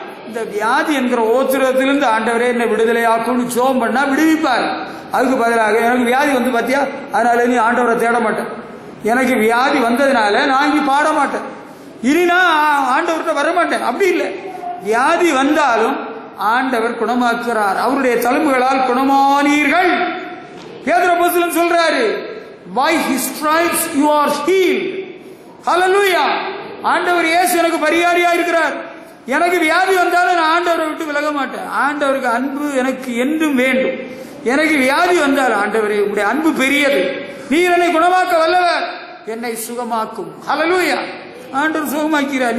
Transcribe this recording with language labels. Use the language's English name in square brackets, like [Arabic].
[Tamil] இந்த வியாதி என்கிற ஓத்திரத்திலிருந்து ஆண்டவரே என்னை விடுதலை ஆக்கும்னு ஜெபம் பண்ணா விடுவிப்பார். அதுக்கு பதிலாக எனக்கு வியாதி வந்து பாத்தியா, அதனால நீ ஆண்டவரை தேட மாட்டேன், எனக்கு வியாதி வந்ததுனால நான் இங்கே பாட மாட்டேன், இனி நான் ஆண்டவர்கிட்ட வர மாட்டேன். அப்படி இல்லை. வியாதி வந்தாலும் ஆண்டவர் குணமாக்குறார். அவருடைய தழும்புகளால் குணமானீர்கள். பேதுரு அப்போஸ்தலன் சொல்றாரு, [English] by his stripes you are healed. [Tamil] ஹல்லேலூயா. ஆண்டவர் இயேசு எனக்கு பரிகாரியா இருக்கிறார். எனக்கு வியாதி வந்தாலும் நான் ஆண்டவரை விட்டு விலக மாட்டேன். ஆண்டவருக்கு அன்பு எனக்கு என்றும் வேண்டும். எனக்கு வியாதி வந்தால் ஆண்டவரே உங்களுடைய அன்பு பெரியது, நீர் என்னை குணமாக்க வல்லவர், என்னை சுகமாக்கும். ஹல்லேலூயா. ஆண்டவர் சுகமாக்கிறார்.